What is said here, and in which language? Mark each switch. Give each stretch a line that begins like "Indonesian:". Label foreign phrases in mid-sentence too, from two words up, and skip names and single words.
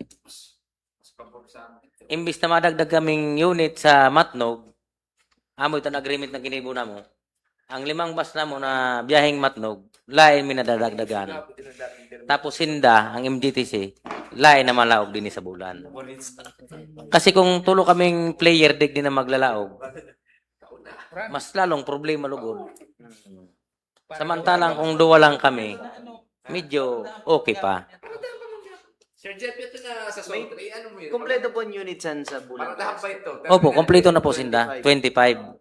Bikol: Imbis na madagdag kaming unit sa Matnog, amo ito agreement na ginibo na mo. Ang 5 bus na mo na biyaheng Matnog, lain mi nadadagdagan. Tapos sinda, ang MGTC, lain na malaog din sa bulan. Kasi kung tulo kaming player dig din na maglalaog, mas lalong problema lugod. Samantalang kung duwa lang kami, medyo okay pa.
Filipino: Sir Jeff, ito na sa Zone 3, ano mo yun? Kompleto po ang unit sa Bulan. Paradahan pa ito. Opo, kompleto na po sinda, 25.